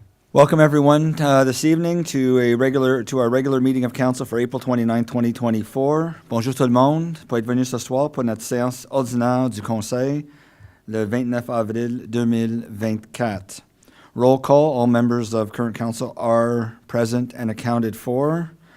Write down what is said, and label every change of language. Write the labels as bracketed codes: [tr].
[en] Welcome everyone this evening to our regular meeting of council for April 29, 2024. [fr] Bonjour tout le monde. Pour être venu ce soir pour notre séance ordinaire du Conseil le 29 avril 2024. [en] Roll call. All members of current council are present and accounted for.